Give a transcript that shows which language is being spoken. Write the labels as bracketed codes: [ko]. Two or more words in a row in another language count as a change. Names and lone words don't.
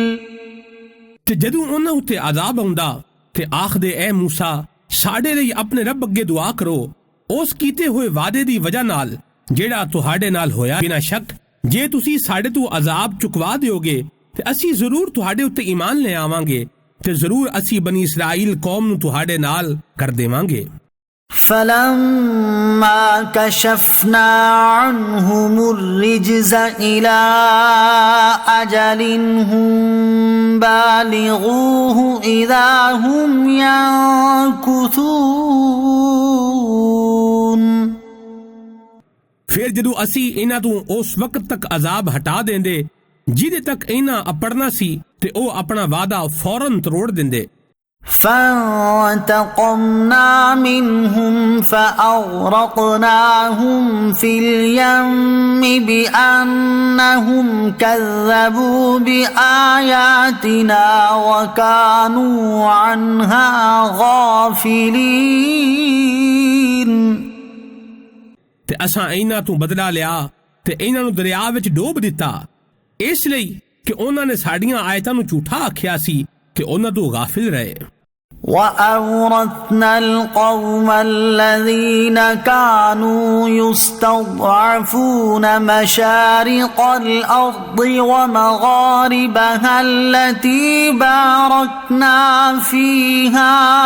[pa] ਤੇ ਜਦੋਂ ਉਹਨਾਂ ਉੱਤੇ ਅਜ਼ਾਬ ਆਉਂਦਾ ਤੇ ਆਖਦੇ, ਐ ਮੂਸਾ ਸਾਡੇ ਲਈ ਆਪਣੇ ਰੱਬ ਅੱਗੇ ਦੁਆ ਕਰੋ ਉਸ ਕੀਤੇ ਹੋਏ ਵਾਅਦੇ ਦੀ ਵਜ੍ਹਾ ਨਾਲ ਜਿਹੜਾ ਤੁਹਾਡੇ ਨਾਲ ਹੋਇਆ। ਬਿਨਾਂ ਸ਼ੱਕ ਜੇ ਤੁਸੀਂ ਸਾਡੇ ਤੋਂ ਅਜ਼ਾਬ ਚੁਕਵਾ ਦਿਓਗੇ ਤੇ ਅਸੀਂ ਜ਼ਰੂਰ ਤੁਹਾਡੇ ਉੱਤੇ ਈਮਾਨ ਲੈ ਆਵਾਂਗੇ ਤੇ ਜ਼ਰੂਰ ਅਸੀਂ ਬਨੀ ਇਸਰਾਈਲ ਕੌਮ ਨੂੰ ਤੁਹਾਡੇ ਨਾਲ ਕਰ ਦੇਵਾਂਗੇ। [ar] فلما كشفنا عنهم الرجز إلى أجل هم بالغوه إذا هم ينكثون। [pa] ਫਿਰ ਜਦੋਂ ਅਸੀਂ ਇਹਨਾਂ ਤੋਂ ਉਸ ਵਕਤ ਤੱਕ ਅਜ਼ਾਬ ਹਟਾ ਦਿੰਦੇ ਜਿਹਦੇ ਤੱਕ ਇਹਨਾਂ ਅਪੜਨਾ ਸੀ ਤੇ ਉਹ ਆਪਣਾ ਵਾਅਦਾ ਫੌਰਨ ਤੋੜ ਦਿੰਦੇ। [ar] فانتقمنا منهم فأغرقناهم في اليم بأنهم كذبوا بآياتنا وكانوا عنها غافلين। [pa] ਤੇ ਅਸਾਂ ਇਹਨਾਂ ਤੋਂ ਬਦਲਾ ਲਿਆ ਤੇ ਇਹਨਾਂ ਨੂੰ ਦਰਿਆ ਵਿੱਚ ਡੋਬ ਦਿੱਤਾ, ਇਸ ਲਈ ਕਿ ਉਹਨਾਂ ਨੇ ਸਾਡੀਆਂ ਆਇਤਾਂ ਨੂੰ ਝੂਠਾ ਆਖਿਆ ਸੀ ਤੇ ਉਹਨਾਂ ਤੋਂ ਗਾਫਿਲ ਰਹੇ। [ar] وأورثنا القوم الذين كانوا يستضعفون مشارق الأرض ومغاربها التي باركنا فيها